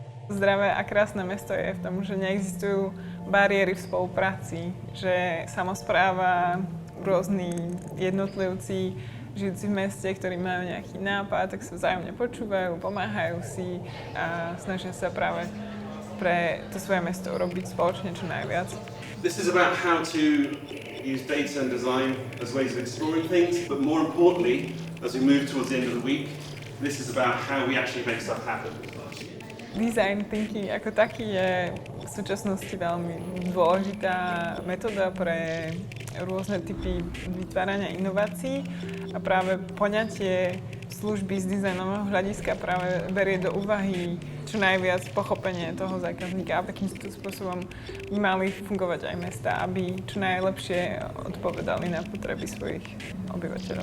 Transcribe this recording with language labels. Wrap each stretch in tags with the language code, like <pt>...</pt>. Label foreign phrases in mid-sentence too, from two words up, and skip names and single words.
<sk>Zdravé a krásne mesto je v tom, že neexistujú bariéry v spolupráci, že samospráva, rôzni jednotlivci žijúci v meste, ktorí majú nejaký nápad, tak sa vzájomne počúvajú, pomáhajú si a snažia sa práve pre to svoje mesto robiť spoločne čo najviac.</sk> <en>This is about how to use data and design as ways of exploring things, but more importantly, as we move towards the end of the week, this is about how we actually make stuff happen. Design thinking</en> <sk>ako taký je v súčasnosti veľmi dôležitá metóda pre rôzne typy vytvárania inovácií a práve poňatie služby z dizajnového hľadiska práve berie do úvahy čo najviac pochopenie toho zákazníka a takým spôsobom by mali fungovať aj mestá, aby čo najlepšie odpovedali na potreby svojich obyvateľov.</sk>